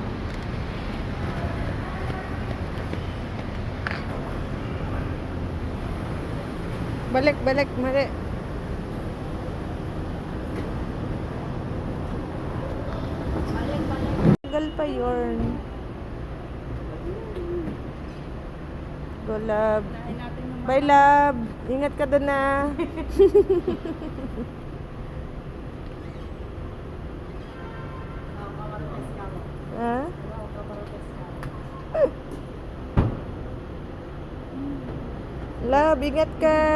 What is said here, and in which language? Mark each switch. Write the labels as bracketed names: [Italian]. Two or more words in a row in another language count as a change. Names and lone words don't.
[Filipino] Balik, balik, mali. Tagal pa yun. [English] Go, love. Bye, love. [Filipino] Ingat ka doon na. Ha? Love, ingat ka.